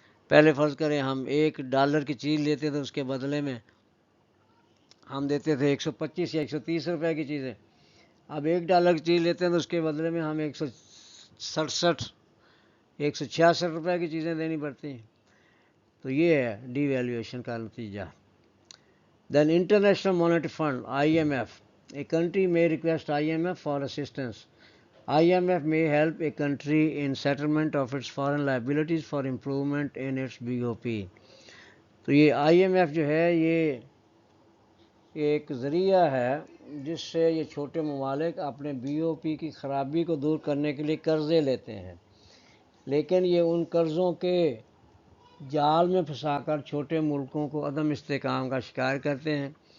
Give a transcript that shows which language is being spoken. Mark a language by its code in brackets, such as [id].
[ur] پہلے فرض کریں ہم $1 کی چیز لیتے تھے، اس کے بدلے میں ہم دیتے تھے 125 یا 130 روپے کی چیزیں. اب $1 کی چیز لیتے ہیں تو اس کے بدلے میں ہم 167 166 روپے کی چیزیں دینی پڑتی ہیں. تو یہ ہے ڈی ویلیویشن کا نتیجہ. [en] Then international monetary fund IMF. A country may request IMF for assistance. IMF may help a country in settlement of its foreign liabilities for improvement in its BOP. [ur] تو یہ IMF جو ہے یہ ایک ذریعہ ہے جس سے یہ چھوٹے ممالک اپنے BOP کی خرابی کو دور کرنے کے لیے قرضے لیتے ہیں، لیکن یہ ان قرضوں کے جال میں پھنسا کر چھوٹے ملکوں کو عدم استحکام کا شکار کرتے ہیں.